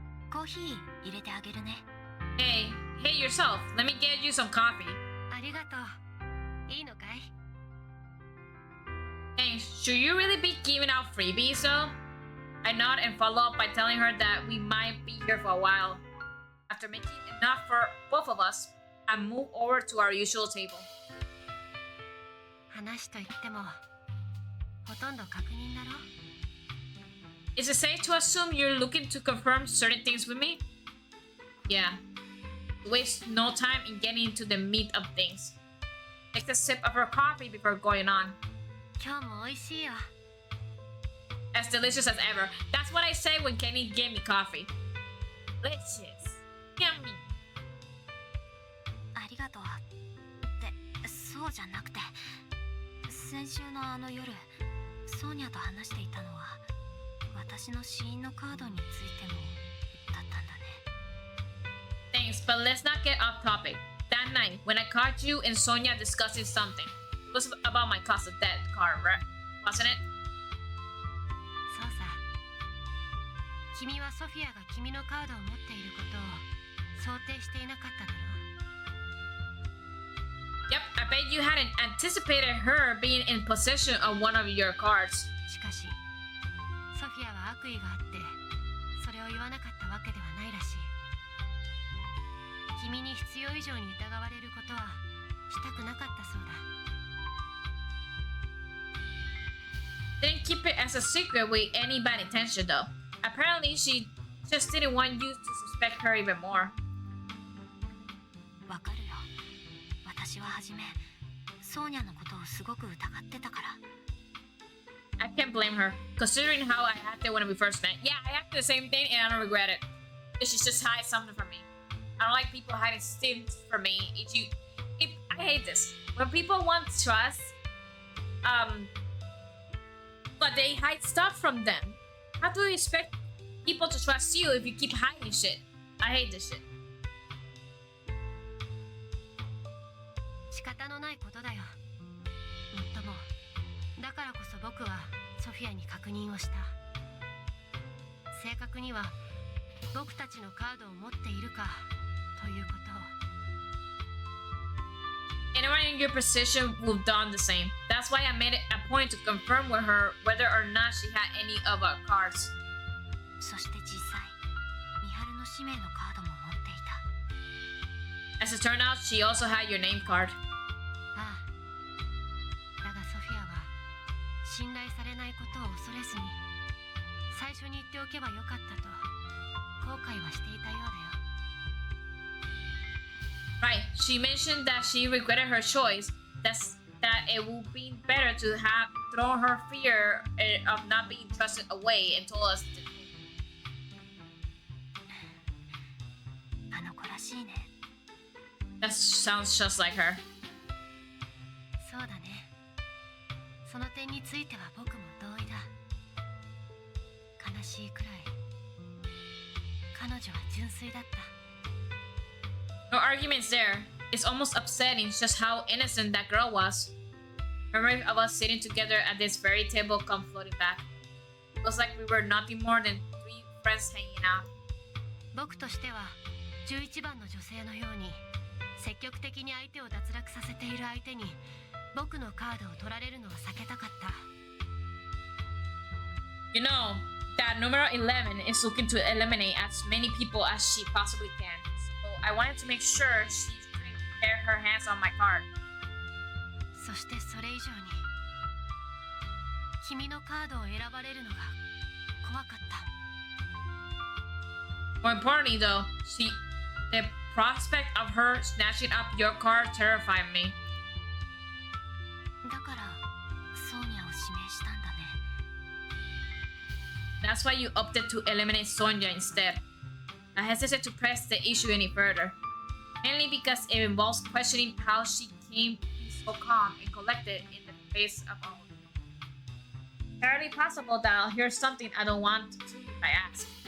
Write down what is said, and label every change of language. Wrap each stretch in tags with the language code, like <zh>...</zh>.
<ja>コーヒー入れてあげるね。</ja> <en>Hey yourself. Let me get you some coffee.</en> <ja>ありがとう。いいのかい?</ja> <en>Hey, should you really be giving out freebies though? I nod and follow up by telling her that we might be here for a while. After making enough for both of us, I move over to our usual table.</en> <ja>話といっても、ほとんど確認だろ?</ja> <en>Is it safe to assume you're looking to confirm certain things with me? Yeah. Waste no time in getting into the meat of things. Takes a sip of her coffee before going on.</en> <ja>今日も美味しいよ。</ja> <en>As delicious as ever. That's what I say when Kenny gave me coffee. Delicious. Yummy.</en> <ja>ありがとう。ってそうじゃなくて、先週のあの夜、ソーニャと話していたのは私の死因のカードについてもだったんだね。</ja> <en>Thanks, but let's not get off topic. That night, when I caught you and Sonia discussing something, it was about my cost of debt card, right? Wasn't it?</en> <ja>そうさ。君はソフィアが君のカードを持っていることを想定していなかっただろう。</ja> <en>Yep, I bet you hadn't anticipated her being in possession of one of your cards.</en> <ja>しかし、ソフィアは悪意があって、それを言わなかったわけではないらしい。君に必要以上に疑われることはしたくなかったそうだ。</ja> <en>Didn't keep it as a secret with any bad intention though. Apparently, she just didn't want you to suspect her even more.</en> <ja>わかるよ。私は初め、ソーニャのことをすごく疑ってたから。</ja> <en>I can't blame her, considering how I acted when we first met. Yeah, I acted the same thing and I don't regret it. She should just hide something from me. I don't like people hiding things from me. I hate this. When people want trust, but they hide stuff from them. How do you expect people to trust you if you keep hiding shit? I hate this shit.</en> <ja>仕方のないことだよ。もっとも、だからこそ僕はソフィアに確認をした。正確には僕たちのカードを持っているかということを。</ja> <en>Anyone in your position would have done the same. That's why I made it a point to confirm with her whether or not she had any of our cards.</en> <ja>そして実際美晴の氏名のカードも持っていた。</ja> <en>As it turned out, she also had your name card.</en> <ja>ああ、だがソフィアは信頼されないことを恐れずに最初に言っておけばよかったと後悔はしていたようだよ。</ja> <en>Right, she mentioned that she regretted her choice. That it would be better to have thrown her fear of not being trusted away and told us the truth.</en> <ja>あの子らしいね。</ja> <en>That sounds just like her.</en> <ja>そうだね。その点については僕も同意だ。悲しいくらい彼女は純粋だった。</ja> <en>No arguments there. It's almost upsetting just how innocent that girl was. Memory of us sitting together at this very table come floating back. It was like we were nothing more than three friends hanging out.</en> <ja>僕としては11番の女性のように積極的に相手を脱落させている相手に僕のカードを取られるのは避けたかった。</ja> <en>You know, that numero 11 is looking to eliminate as many people as she possibly can. So I wanted to make sure she couldn't get her hands on my card.</en> <ja>そしてそれ以上に君のカードを選ばれるのが怖かった。</ja> <en>More importantly, though, the prospect of her snatching up your card terrified me.</en> <ja>だからソーニャを指名したんだね。</ja> <en>That's why you opted to eliminate Sonia instead. I hesitate to press the issue any further, mainly because it involves questioning how she came to be so calm and collected in the face of all. Entirely possible that I'll hear something I don't want to if I ask.</en>